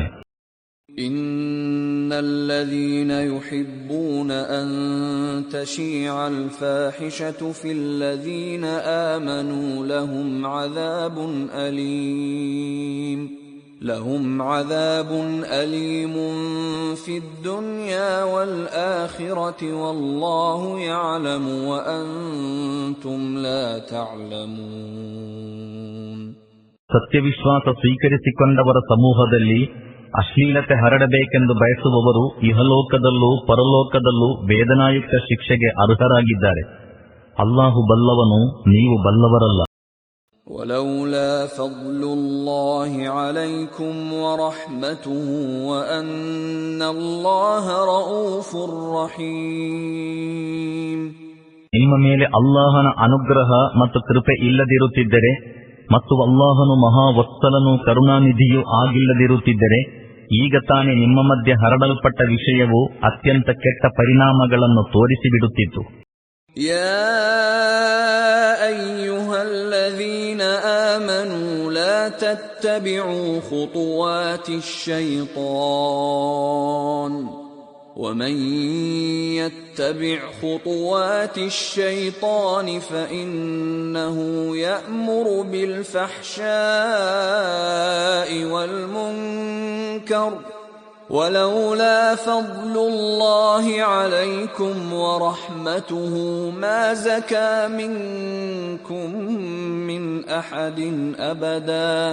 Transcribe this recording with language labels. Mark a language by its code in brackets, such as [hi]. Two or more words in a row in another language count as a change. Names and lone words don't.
[ar] إِنَّ الَّذِينَ يُحِبُّونَ أَن تَشِيعَ الْفَاحِشَةُ فِي الَّذِينَ آمَنُوا لَهُمْ عَذَابٌ أَلِيمٌ فِي الدُّنْيَا وَالْآخِرَةِ وَاللَّهُ يَعْلَمُ وَأَنْتُمْ لَا تَعْلَمُونَ. [kn] ಸತ್ಯವಿಶ್ವಾಸ ಸ್ವೀಕರಿಸಿಕೊಂಡವರ ಸಮೂಹದಲ್ಲಿ ಅಶ್ಲೀಲತೆ ಹರಡಬೇಕೆಂದು ಬಯಸುವವರು ಇಹಲೋಕದಲ್ಲೂ ಪರಲೋಕದಲ್ಲೂ ವೇದನಾಯುಕ್ತ ಶಿಕ್ಷೆಗೆ ಅರ್ಹರಾಗಿದ್ದಾರೆ. ಅಲ್ಲಾಹು ಬಲ್ಲವನು, ನೀವು ಬಲ್ಲವರಲ್ಲ. [ar] ولولا فضل الله عليكم ورحمته وأن الله رؤوف رحيم. [kn] ನಿಮ್ಮ ಮೇಲೆ ಅಲ್ಲಾಹನ ಅನುಗ್ರಹ ಮತ್ತು ಕೃಪೆ ಇಲ್ಲದಿರುತ್ತಿದ್ದರೆ ಮತ್ತು ಅಲ್ಲಾಹನು ಮಹಾವತ್ಸಲನೂ ಕರುಣಾನಿಧಿಯೂ ಆಗಿಲ್ಲದಿರುತ್ತಿದ್ದರೆ ಈಗ ತಾನೇ ನಿಮ್ಮ ಮಧ್ಯೆ ಹರಡಲ್ಪಟ್ಟ ವಿಷಯವು ಅತ್ಯಂತ ಕೆಟ್ಟ ಪರಿಣಾಮಗಳನ್ನು ತೋರಿಸಿಬಿಡುತ್ತಿತ್ತು. [ar] يا أيها الذين آمنوا لا تتبعوا خطوات الشيطان ومن يتبع خطوات الشيطان فإنه يأمر بالفحشاء والمنكر ولولا فضل الله عليكم ورحمته ما زكى منكم من أحد أبدا